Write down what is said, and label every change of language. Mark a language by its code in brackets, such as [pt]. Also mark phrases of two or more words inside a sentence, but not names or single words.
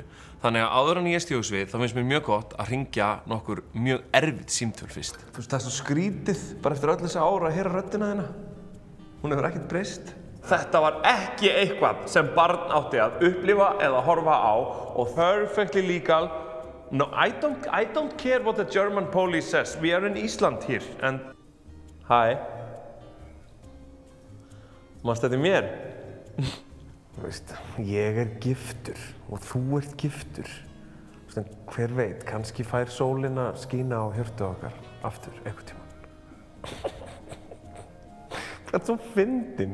[is] Þannig að áður en ég stíg á svið, þá finnst mér mjög gott að hringja nokkur mjög erfitt símtöl fyrst. Þú veist, það svo skrítið, bara eftir öll þessi ára að heyra röddina þína. Hún hefur ekkert breyst. Þetta var ekki eitthvað sem barn átti að upplifa eða horfa á og [en] perfectly legal. No, I don't care what the German police says. We are in Ísland here and... Hi. [is] Manstu þetta mér? Þú veist, ég giftur og þú ert giftur. Þú veist, hver veit, kannski fær sólin að skína á hjörtu okkar aftur, einhvern tímann. Hvað svo fyndin?